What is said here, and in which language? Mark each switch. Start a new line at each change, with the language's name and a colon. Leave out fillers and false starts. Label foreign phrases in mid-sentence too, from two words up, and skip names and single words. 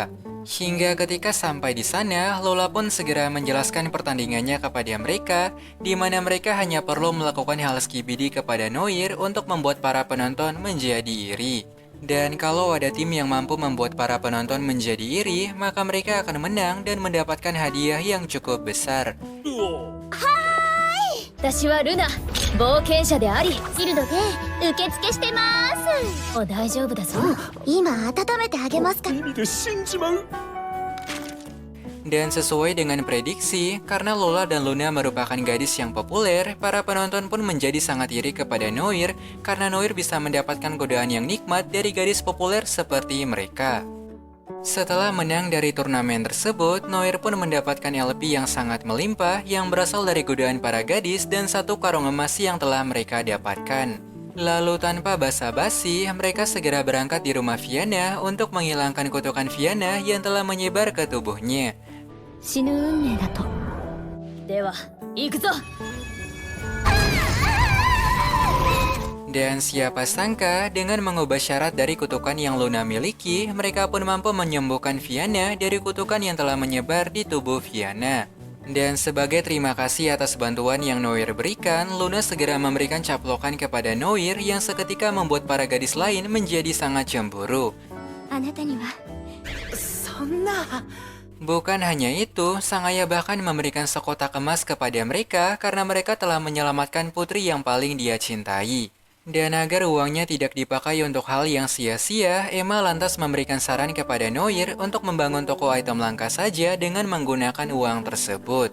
Indonesian: Hingga ketika sampai di sana, Lola pun segera menjelaskan pertandingannya kepada mereka, di mana mereka hanya perlu melakukan hal skibidi kepada Noir untuk membuat para penonton menjadi iri. Dan kalau ada tim yang mampu membuat para penonton menjadi iri, maka mereka akan menang dan mendapatkan hadiah yang cukup besar.
Japanese: 私はルナ冒険者でありギルドで受付してますお大丈夫だぞ今温めてあげますか意味で死んじまう。
Indonesian: Dan sesuai dengan prediksi, karena Lola dan Luna merupakan gadis yang populer, para penonton pun menjadi sangat iri kepada Noir karena Noir bisa mendapatkan godaan yang nikmat dari gadis populer seperti mereka. Setelah menang dari turnamen tersebut, Noir pun mendapatkan LP yang sangat melimpah yang berasal dari godaan para gadis dan satu karung emas yang telah mereka dapatkan. Lalu tanpa basa-basi, mereka segera berangkat di rumah Fiona untuk menghilangkan kutukan Fiona yang telah menyebar ke tubuhnya.
Japanese: 死ぬ運命だとでは行くぞ
Indonesian: Dan siapa sangka, dengan mengubah syarat dari kutukan yang Luna miliki, mereka pun mampu menyembuhkan Fiona dari kutukan yang telah menyebar di tubuh Fiona. Dan sebagai terima kasih atas bantuan yang Noir berikan, Luna segera memberikan caplokan kepada Noir yang seketika membuat para gadis lain menjadi sangat cemburu.
Japanese: あなたにはそんな。
Indonesian: Bukan hanya itu, sang ayah bahkan memberikan sekotak emas kepada mereka karena mereka telah menyelamatkan putri yang paling dia cintai. Dan agar uangnya tidak dipakai untuk hal yang sia-sia, Emma lantas memberikan saran kepada Noir untuk membangun toko item langka saja dengan menggunakan uang tersebut.